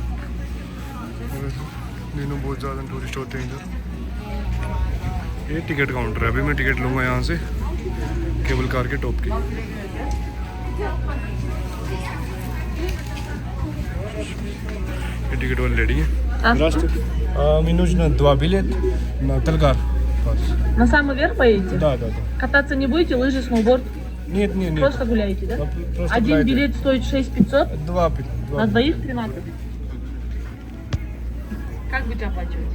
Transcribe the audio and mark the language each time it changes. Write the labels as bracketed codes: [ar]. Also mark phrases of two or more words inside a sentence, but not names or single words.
[hi] दिनों बहुत ज़्यादा टूरिस्ट होते हैं इधर। ये टिकट काउंटर है, अभी मैं टिकट लूँगा यहाँ से केबल कार के टॉप की। ये टिकट वाली लेडी है। [ru] Минус на 2 билет на Талгар. На самый верх поедете? Да. Кататься не будете? Лыжи, сноуборд? Нет. Просто гуляете, да? Просто Один гуляйте. билет стоит 6500, 2. на двоих 13. Как будете оплачивать?